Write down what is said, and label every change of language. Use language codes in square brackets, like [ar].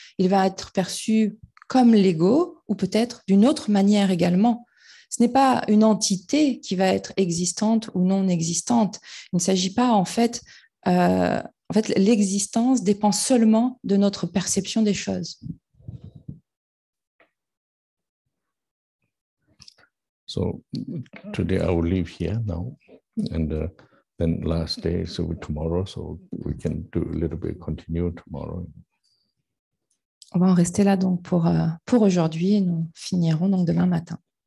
[fr] Il va être perçu comme l'ego ou peut-être d'une autre manière également. Ce n'est pas une entité qui va être existante ou non existante. Il ne s'agit pas en fait, l'existence dépend seulement de notre perception des choses. [en] So today I will leave here now, and then last day, so tomorrow, so we can do a little bit, continue tomorrow. [fr] On va en rester là donc pour aujourd'hui et nous finirons donc demain matin.